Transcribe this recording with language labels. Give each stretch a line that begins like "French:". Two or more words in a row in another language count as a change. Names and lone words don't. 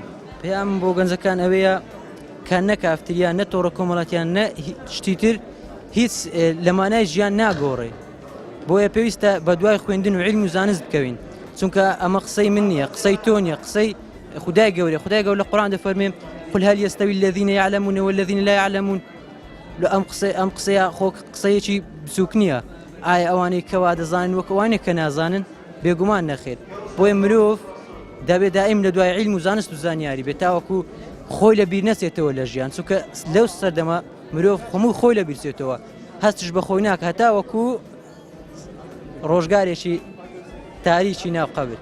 Central Kurdish: پێیان بۆ گەنجەکان ئەوەیە کە نە کافتریان نە تۆڕە کۆمەڵاتیان نە شتی تر هیچ لەمانای ژیان ناگۆڕێ بۆیە پێویستە بە دوای خوێندن و عیلم و زانست بکەوین چونکە ئەمە قسەی من نییە قسەی تۆ نییە قسەی خدای گەورە لە قورئان دەفەرمێ
Arabic: قل هل يستوي الذين يعلمون والذين لا يعلمون
Central Kurdish: ئەم قسەیە خۆ قسەیەکی بچووک نییە ئایا ئەوانەی کەوا دەزانن وەک ئەوانێک کە نازانن بێگومان نەخێت بۆیە مرۆڤ دەبێت دائیم لە دوای عیلم و زانست و زانیاری بێت تاوەکو خۆی لە بیر نەچێتەوە لە ژیان چونکە لەو سەردەمە مرۆڤ هەموو خۆی لە بیرچێتەوە هەستش بە خۆی ناکە هەتاوەکو ڕۆژگارێکی تاریکی ناو قەبر